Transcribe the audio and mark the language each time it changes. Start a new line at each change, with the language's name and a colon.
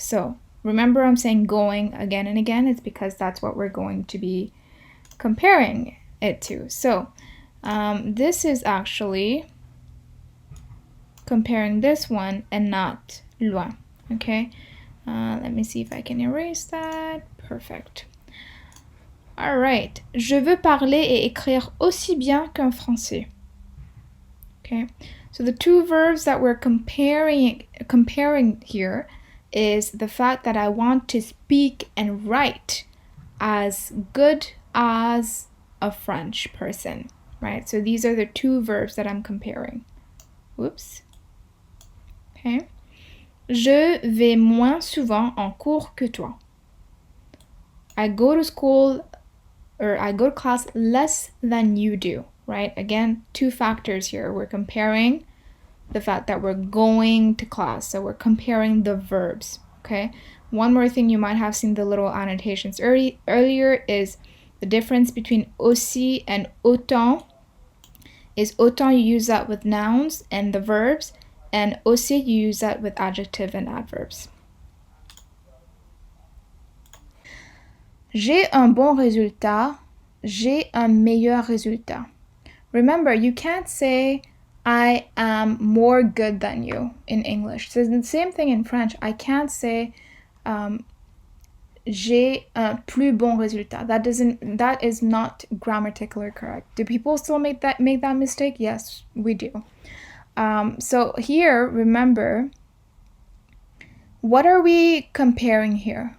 English: So remember, I'm saying going again and again. It's because that's what we're going to be comparing it to. So this is actually comparing this one and not loin. Okay, let me see if I can erase that. Perfect. All right.
French: Je veux parler et écrire aussi bien qu'un français.
English: Okay, so the two verbs that we're comparing here is the fact that I want to speak and write as good as a French person, right? So these are the two verbs that I'm comparing. Whoops. Okay.
French: Je vais moins souvent en cours que toi.
English: I go to school or I go to class less than you do, right? Again, two factors here. We're comparing the fact that we're going to class. So we're comparing the verbs, okay? One more thing you might have seen the little annotations earlier is the difference between aussi and autant. Is autant you use that with nouns and the verbs, and aussi you use that with adjective and adverbs.
French: J'ai un bon résultat. J'ai un meilleur résultat.
English: Remember, you can't say I am more good than you in English. So it's the same thing in French. I can't say
French: j'ai un plus bon résultat.
English: That is not grammatically correct. Do people still make that mistake? Yes, we do. So here, remember, what are we comparing here?